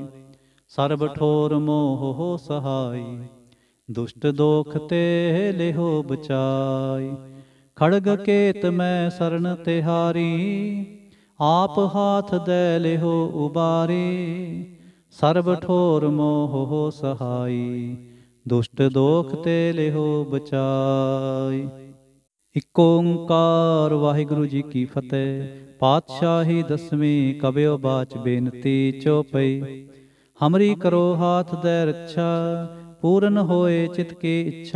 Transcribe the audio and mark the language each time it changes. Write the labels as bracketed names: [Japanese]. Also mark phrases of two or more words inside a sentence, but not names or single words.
[Braj] सर्ब ठोर मोह हो सहाय, दुष्ट दोख ते लेहो बचाई। खड़ग केत मैं शरण तिहारी, आप हाथ दे लेहो उबारी। ਸਰਬ ਠੋਰ ਮੋਹ ਸਹਾਈ, ਦੁਸ਼ਟ ਦੋਖ ਤੇ ਲਿਹੋ ਬਚਾਈ। ਇਕ ਓੰਕਾਰ ਵਾਹਿਗੁਰੂ ਜੀ ਕੀ ਫਤਿਹ। ਪਾਤਸ਼ਾਹੀ ਦਸਵੀਂ ਕਬਿਓ ਬਾਚ ਬੇਨਤੀ ਚੌਪਈ। ਹਮਰੀ ਕਰੋ ਹਾਥ ਦੈ ਰੱਛਾ, ਪੂਰਨ ਹੋਏ ਚਿਤ ਕੀ ਇੱਛਾ।